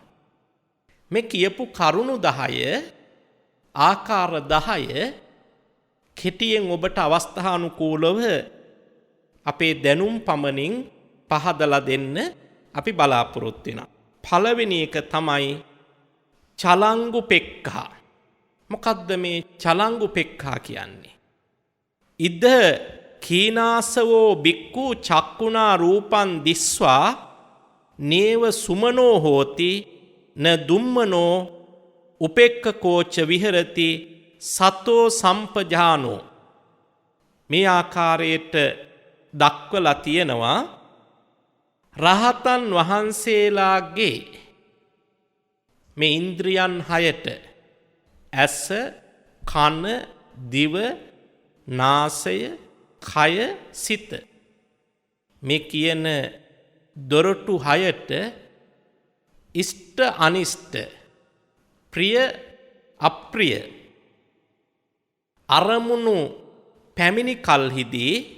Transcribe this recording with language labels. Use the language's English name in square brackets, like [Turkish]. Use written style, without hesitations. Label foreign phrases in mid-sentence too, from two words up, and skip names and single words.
[Sinhala] මේ කියපු කරුණු 10 ආකාර 10 කෙටියෙන් ඔබට අවස්ථානුකූලව අපේ දැනුම් පමණින් පහදලා දෙන්න අපි බලාපොරොත්තු වෙනවා. පළවෙනි එක තමයි චලංගුපෙක්ඛා. මොකද්ද මේ චලංගුපෙක්ඛා කියන්නේ? [Pali] ඉද කීනාසවෝ බික්ඛු චක්කුණා රූපං දිස්වා නේව සුමනෝ හෝති න දුම්මනෝ උපෙක්ඛකෝච විහෙරති සතෝ සම්පජානෝ. [Sinhala] මේ ආකාරයට දක්වලා තියෙනවා රහතන් වහන්සේලාගේ මේ ඉන්ද්‍රියන් 6ට ඇස, කන, දිව, නාසය, කය, සිත මේ කියන දොරටු 6ට ඉෂ්ට අනිෂ්ට, ප්‍රිය අප්‍රිය අරමුණු පැමිණි කල්හිදී